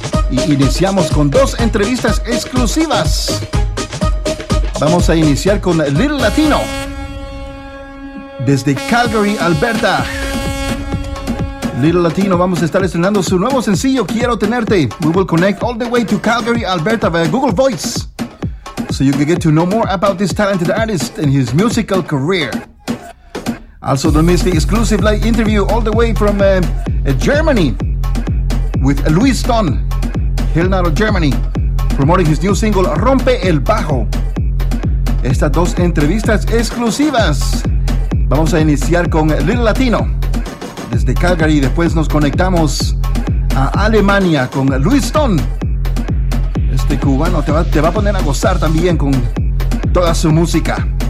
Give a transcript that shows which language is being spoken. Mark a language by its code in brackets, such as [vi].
[es] Y iniciamos con dos entrevistas exclusivas. Vamos a iniciar con Lil Latino, desde Calgary, Alberta. Lil Latino, vamos a estar estrenando su nuevo sencillo, Quiero Tenerte. [en] We will connect all the way to Calgary, Alberta via Google Voice, so you can get to know more about this talented artist and his musical career. Also, don't miss the exclusive live interview all the way from Germany with Luis Stone, Hell Not of Germany, promoting his new single, Rompe el Bajo. [es] estas dos entrevistas exclusivas. Vamos a iniciar con Lil Latino desde Calgary, y después nos conectamos a Alemania con Luis Stone. Este cubano te va a poner a gozar también con toda su música.